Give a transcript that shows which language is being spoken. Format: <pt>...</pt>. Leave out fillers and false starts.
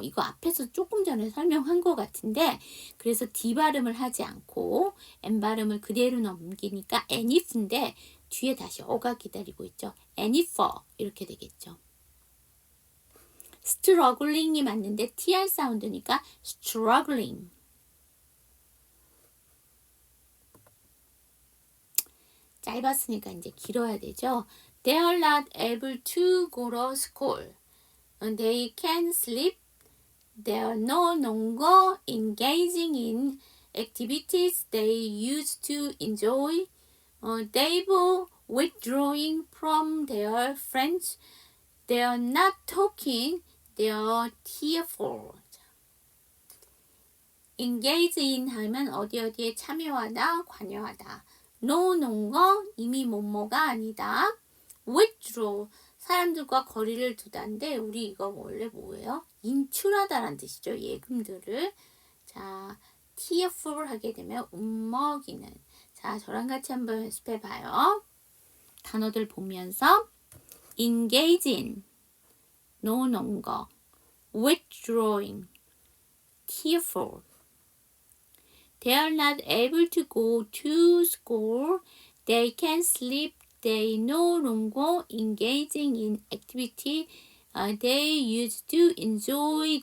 <ko>이거 앞에서 조금 전에 설명한 것 같은데 그래서 D 발음을 하지 않고 N 발음을 그대로 넘기니까 and if인데 뒤에 다시 어가 기다리고 있죠. and if 이렇게 되겠죠. struggling이 맞는데 TR 사운드니까 struggling. 짧았으니까 이제 길어야 되죠.</ko> <en>They are not able to go to school. They can sleep. They are no longer engaging in activities they used to enjoy. They've withdrawing from their friends. They are not talking. They are tearful.</en> <ko>engage in 하면 어디에 참여하다, 관여하다. no longer 이미 뭐뭐가 아니다. withdraw 사람들과 거리를 두다인데 우리 이거 원래 뭐예요? 인출하다라는 뜻이죠. 예금들을. 자, tearful 하게 되면 울먹이는. 자, 저랑 같이 한번 연습해 봐요. 단어들 보면서 engage in, no longer, withdrawing, tearful.</ko> <en>They are not able to go to school. They can sleep. They no longer engaging in activity they used to enjoy.</en>